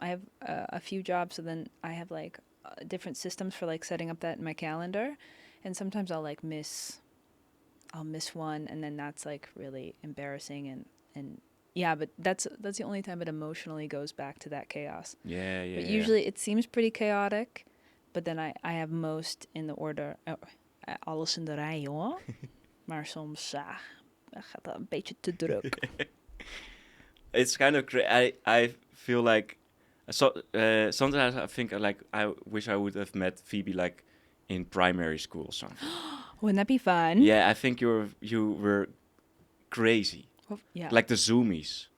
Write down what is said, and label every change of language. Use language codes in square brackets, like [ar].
[en] I have a few jobs, so then I have like different systems for like setting up that in my calendar, and sometimes I'll miss one, and then that's like really embarrassing, and yeah, but that's the only time it emotionally goes back to that chaos. Yeah. But usually it seems pretty chaotic, but then I have most in the order. [nl] Alles in de rij, hoor. Maar soms gaat dat een beetje te druk. [en] It's kind of I feel like sometimes I think like I wish I would have met Phoebe like in primary school or something. Wouldn't that be fun? Yeah, I think you were crazy. Oh, yeah. Like the zoomies.